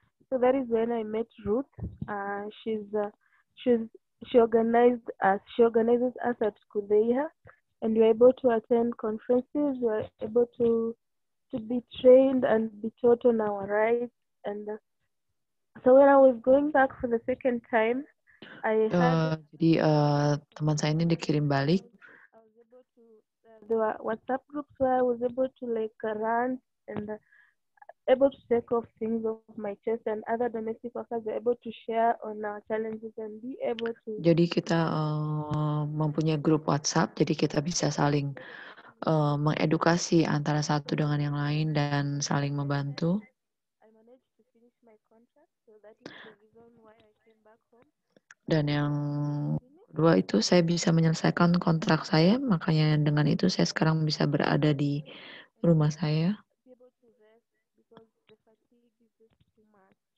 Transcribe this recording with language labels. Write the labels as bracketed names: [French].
[English] So that is when I met Ruth. She organizes us at Kudeia, and you're able to attend conferences. You're able to be trained and be taught on our rights. And so when I was going back for the second time, I had [Indonesian] Jadi teman saya ini dikirim balik. [English] I was able to there were WhatsApp groups where I was able to like rant, and able to take off things off my chest, and other domestic workers were able to share on our challenges and be able to. [Indonesian] Jadi kita mempunyai grup WhatsApp, jadi kita bisa saling mengedukasi antara satu dengan yang lain dan saling membantu. [English] I managed to finish my contract, so that is the reason why I came back home. [Indonesian] Dan yang kedua itu saya bisa menyelesaikan kontrak saya, makanya dengan itu saya sekarang bisa berada di rumah saya. [English] Be able to rest because the fatigue is just too much.